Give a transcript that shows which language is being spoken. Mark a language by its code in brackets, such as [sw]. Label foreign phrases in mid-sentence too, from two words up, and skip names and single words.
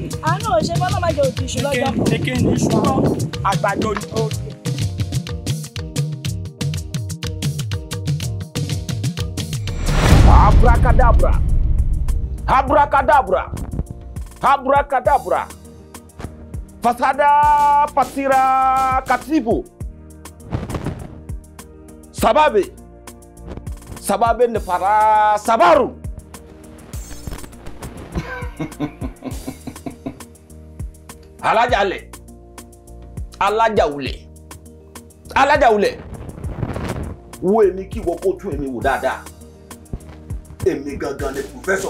[yo] àánú ò ṣe bọ́lá máa jẹ òtún ìṣù lọ́jọ́. ní kí ni iṣu àgbàdo ni. Abracadabra, abracadabra, abracadabra. Fasada patira katibu. Sababe ne para sabaru. Alajale, Alajawule. Wo èmi kí wo kó tún èmi wò dáadáa. Èmi gangan ni professor.